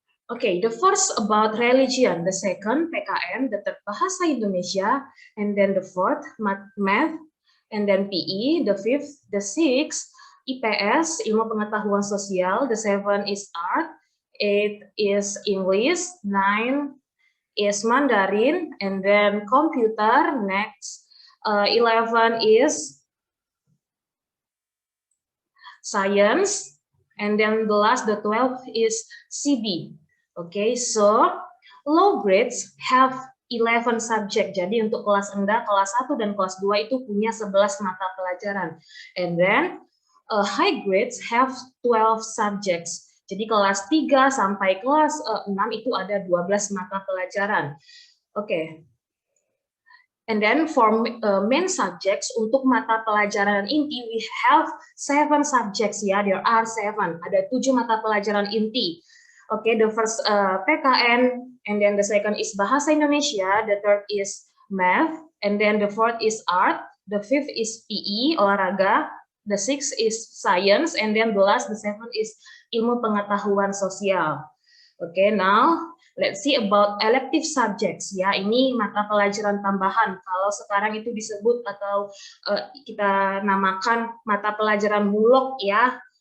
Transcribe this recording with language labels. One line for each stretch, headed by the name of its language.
English: Okay, the first about religion, the second PKN, the third Bahasa Indonesia, and then the fourth math, and then PE, the fifth, the sixth IPS, ilmu pengetahuan sosial, the seven is art, 8 is English, 9 is Mandarin, and then computer next. 11 is science, and then the last, the 12 is CB. Okay, so low grades have 11 subject.
Indonesian: Jadi untuk kelas rendah, kelas 1 dan kelas 2 itu punya 11 mata pelajaran.
English: And then high grades have 12 subjects.
Indonesian: Jadi kelas 3 sampai kelas 6 itu ada 12 mata pelajaran.
English: Okay. And then for main subjects,
Indonesian: untuk mata pelajaran inti,
English: we have 7 subjects ya, there are 7,
Indonesian: ada 7 mata pelajaran inti.
English: Okay, the first PKN, and then the second is Bahasa Indonesia, the third is math, and then the fourth is art, the fifth is PE, olahraga, the sixth is science, and then the last, the seventh is ilmu pengetahuan sosial. Okay, now let's see about elective subjects ya.
Indonesian: Ini mata pelajaran tambahan. Kalau sekarang itu disebut atau kita namakan mata pelajaran bulog ya.